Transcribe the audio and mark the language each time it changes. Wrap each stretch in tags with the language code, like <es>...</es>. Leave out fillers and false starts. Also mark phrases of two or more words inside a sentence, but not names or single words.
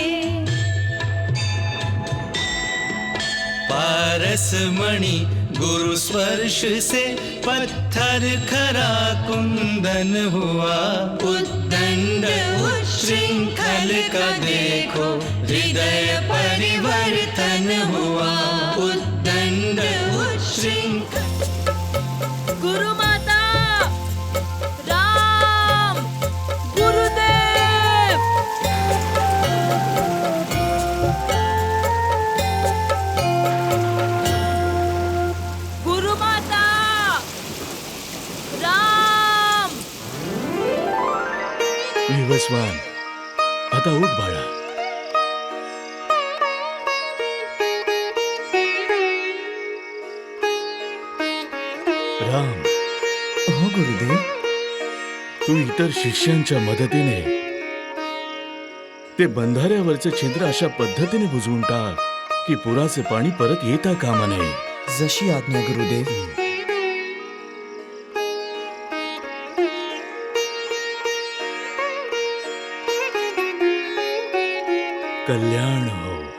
<hi>पारस मणि गुरु स्पर्श से पत्थर खरा कुंदन हुआ। उद्दंड उच्छृंखल का देखो हृदय परिवर्तन हुआ। उद्दंड उच्छृंखल। गुरु माता, राम, गुरुदेव. गुरु माता, राम. विवस्वान,</hi> <mr>आता उठ बाळा. राम, हो गुरुदेव. तू इतर शिष्यांच्या मदतीने ते बंधाऱ्यावरचे छिद्र अशा पद्धतीने बुजवून टाक की पुराचे पाणी परत येता कामा नये. जशी आज्ञा गुरुदेव. कल्याण हो.</mr>